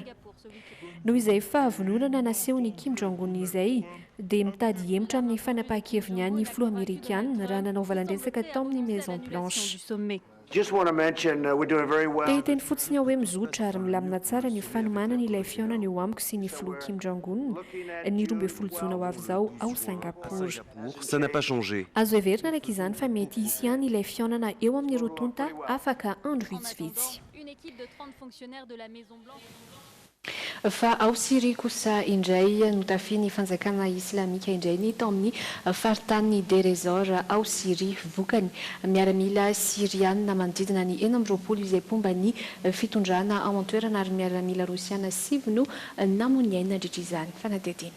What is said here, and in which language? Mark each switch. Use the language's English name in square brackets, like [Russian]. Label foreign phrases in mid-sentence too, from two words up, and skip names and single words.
[Malagasy] Noho izay fahavononana nasehony Kim Jong-un izay dia mitady hemotra amin'ny fanapahan-keviny any filoha Amerikana raha nanao valandresaka tao amin'ny Maison Blanche. Teny fotsiny ao hoe mizotra ary milamina tsara ny fanomanana ilay fihaonana eo amiko sy ny filoha Kim Jong-un ny 12 jona ho avy izao ao Singapour. [French] Ça n'a pas changé. [Malagasy] Azo heverina araka izany fa mety hisy ihany ilay fihaonana eo amin'ny rotonta afaka andro vitsivitsy. [French] Une équipe de 30 fonctionnaires de la Maison Blanche. [Malagasy] Fa ao Syria kosa indray notafiany ny fanjakana islamika indray ny tao amin'ny faritany Deir ez-Zor ao Syria vokany miaramila siriana manodidina ny 20 izay pomba ny fitondrana ao an-toerana ary miaramila rosiana 7 no namoniaina andritra izany fanadidina.